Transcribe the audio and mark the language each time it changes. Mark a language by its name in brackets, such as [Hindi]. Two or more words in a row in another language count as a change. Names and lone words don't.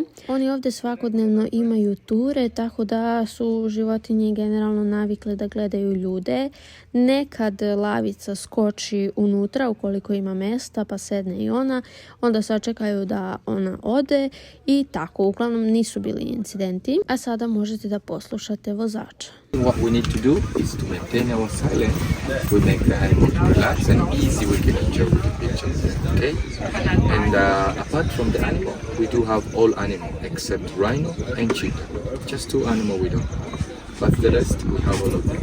[Serbian] Oni ovdje svakodnevno imaju ture, tako da su životinje generalno navikle da gledaju ljude. Nekad lavica skoči unutra ukoliko ima mesta pa sedne i ona, onda sačekaju da ona ode i tako. Uglavnom nisu bili incidenti, a sada možete da poslušate vozača. [English] What we need to do is to maintain our silence. We make the animal relax and easy. We can enjoy the pictures, okay? And apart from the animal, we do have all animal except rhino and cheetah. Just 2 animals we don't have, but the rest we have all of them.